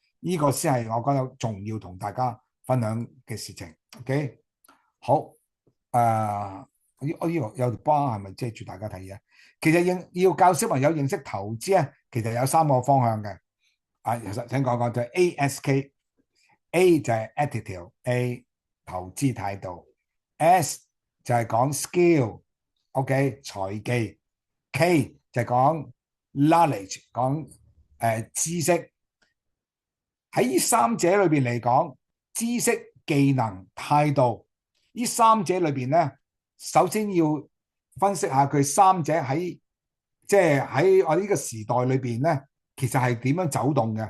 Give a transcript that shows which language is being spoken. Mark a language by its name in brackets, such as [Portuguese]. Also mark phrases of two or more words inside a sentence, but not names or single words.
[Cantonese] 呢個先係我覺得重要同大家分享嘅事情。OK，好，我呢個有條巴係咪遮住大家睇嘢？其實要教小朋友認識投資咧，其實有三個方向嘅。其實請講講就係 ASK，A 就係 attitude，A 投資態度，S 就係講 skill，OK 財技，K 就係講 knowledge，講知識。喺呢三者裏邊嚟講，知識、技能、態度，呢三者裏邊咧，首先要分析下佢三者喺即係喺我呢個時代裏邊咧，其實係點樣走動嘅。